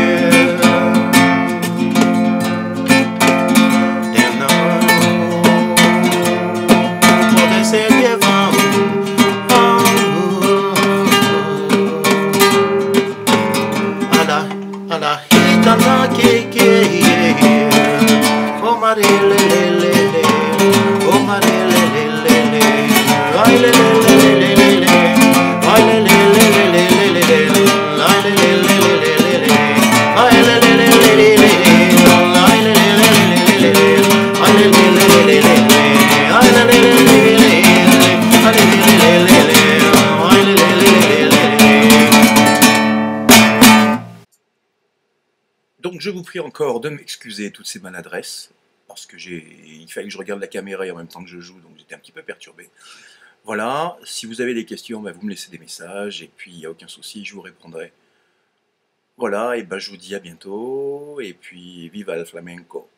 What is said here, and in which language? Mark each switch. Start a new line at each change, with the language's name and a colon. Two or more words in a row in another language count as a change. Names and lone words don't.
Spanish: A la gitana que oh marilelelele, oh marilelelele, ay lelelelele, ay lelelelele, ay lelelelele, ay lelelelele, ay lelelelele, ay lelelelele, ay lelelelele, ay lelelelele.
French: Donc je vous prie encore de m'excuser toutes ces maladresses, parce que il fallait que je regarde la caméra et en même temps que je joue, donc j'étais un petit peu perturbé. Voilà, si vous avez des questions, bah, vous me laissez des messages, et puis il n'y a aucun souci, je vous répondrai. Voilà, et bah, je vous dis à bientôt, et puis
Spanish: viva el flamenco!